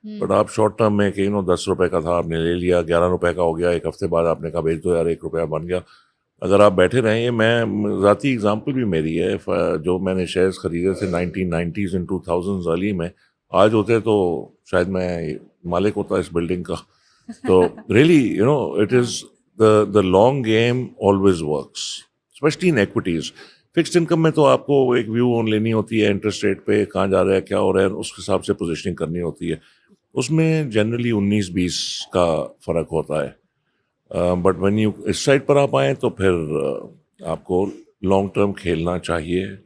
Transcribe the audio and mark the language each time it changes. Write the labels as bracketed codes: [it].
[ur] But آپ short term میں کہ 10 روپے کا تھا, آپ نے لے لیا, 11 روپے کا ہو گیا, ایک ہفتے بعد آپ نے کہا بھیج دو یار, 1 روپیہ بن گیا. اگر آپ بیٹھے رہیں, یہ میں ذاتی اگزامپل بھی میری ہے, جو میں نے شیئرز خریدے تھے 1990s and 2000s ارلی میں, آج ہوتے تو شاید میں مالک ہوتا اس بلڈنگ کا. [en] تو really it is the long game always works, especially in equities. [ur] Fixed income میں تو آپ کو ایک ویو لینی ہوتی ہے انٹرسٹ ریٹ پہ, کہاں جا رہا ہے, کیا ہو رہا ہے, اس کے حساب سے پوزیشننگ کرنی ہوتی ہے. اس میں جنرلی 19-20 کا فرق ہوتا ہے. [en] but when you [ur] اس side پر آپ آئیں تو پھر آپ کو لانگ ٹرم کھیلنا چاہیے.